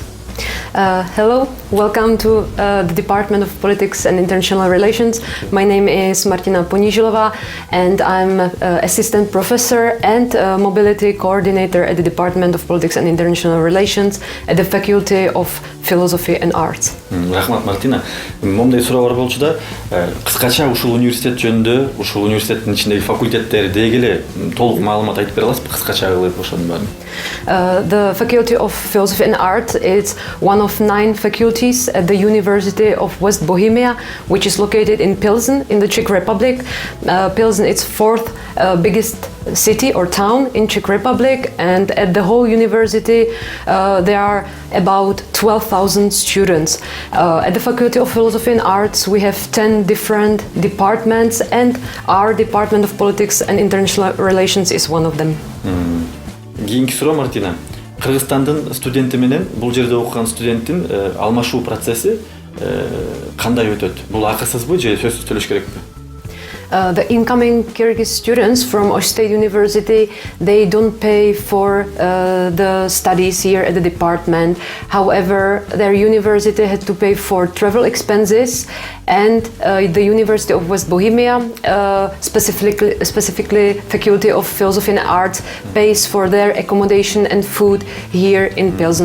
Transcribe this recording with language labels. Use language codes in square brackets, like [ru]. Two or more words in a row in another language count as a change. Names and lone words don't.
[en] Hello, welcome to the Department of Politics and International Relations. My name is Martina Ponizhilova and I'm Assistant Professor and Mobility Coordinator at the Department of Politics and International Relations at the Faculty of Philosophy and Arts. [ky] Рахмат, Мартина. Момдай суроолор болчу да, кыскача ушул университет жөнүндө, ушул университеттин ичиндеги факультеттери дегеле толук маалымат айтып бере аласызбы, кыскача кылып ошонун баарын? [en] The Faculty of Philosophy and Art is one of 9 faculties at the University of West Bohemia, which is located in Pilsen in the Czech Republic. Pilsen is 4th biggest city or town in Czech Republic, and at the whole university there are about 12,000 students. At the Faculty of Philosophy and Arts we have 10 different departments, and our Department of Politics and International Relations is one of them. [ky] Кийинки суроо, Мартина. Кыргызстандын студенти менен бул жерде окуган студенттин алмашуу процесси кандай өтөт? Бул акысызбы же сөзсүз төлөш керекпи? [en] The incoming Kyrgyz students from Osh State University, they don't pay for the studies here at the department. However, their university had to pay for travel expenses, and the University of West Bohemia, specifically Faculty of Philosophy and Arts, pays for their accommodation and food here in Pilsen.